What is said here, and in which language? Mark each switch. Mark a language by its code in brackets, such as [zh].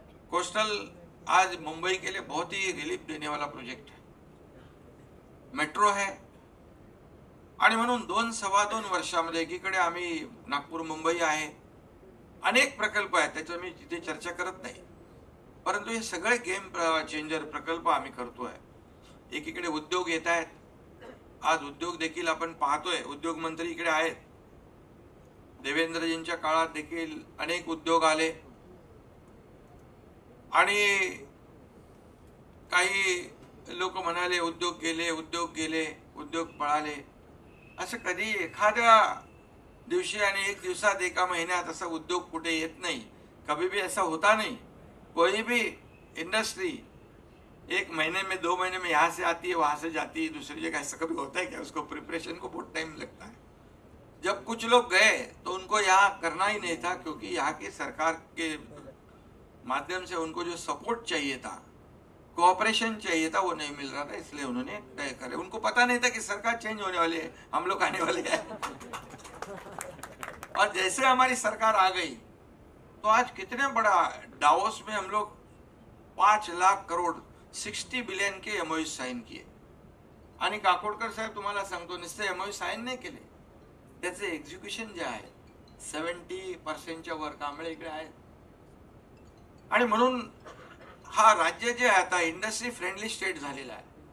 [hi] Coastal आज मुंबई के लिए बहुत ही रिलीफ देने वाला प्रोजेक्ट है. [mr] मेट्रो है आणि म्हणून 2-2.25 वर्षामध्ये एकीकडे आम्ही नागपूर मुंबई आहे, अनेक प्रकल्प आहेत, त्याचं मी तिथे चर्चा करत नाही, परंतु हे सगळे गेम चेंजर प्रकल्प आम्ही करतोय. एकीकडे उद्योग येत आहेत, आज उद्योग देखील आपण पाहतोय, उद्योग मंत्री इकडे आहेत, देवेंद्रजींच्या काळात देखील अनेक उद्योग आले आणि काही लोक म्हणाले उद्योग गेले, उद्योग पळाले. असं कधी एखाद्या दिवशी आणि एक दिवसात, एका महिन्यात असा उद्योग कुठे येत नाही. [hi] कभी भी ऐसा होता नहीं. कोई भी इंडस्ट्री 1 महीने में 2 महीने में यहाँ से आती है, वहां से जाती है दूसरी जगह, ऐसा कभी होता है क्या? उसको प्रिपरेशन को बहुत टाइम लगता है. जब कुछ लोग गए तो उनको यहाँ करना ही नहीं था, क्योंकि यहाँ की सरकार के माध्यम से उनको जो सपोर्ट चाहिए था, कोऑपरेशन चाहिए था, वो नहीं मिल रहा था, इसलिए उन्होंने तय करे. उनको पता नहीं था कि सरकार चेंज होने वाली है, हम लोग आने वाले हैं. और जैसे हमारी सरकार आ गई तो आज कितने बड़ा डावोस में हम लोग 5 लाख करोड़ 60 बिलियन के MOU साइन किए. [mr] आणि काकोडकर साहेब तुम्हाला सांगतो, नुसते MOU साइन नाही केले, त्याचे एक्झिक्युशन जे आहे 70% वर कांबळे इकडे आहेत. आणि म्हणून हा राज्य जे आहे आता इंडस्ट्री फ्रेंडली स्टेट झालेला आहे.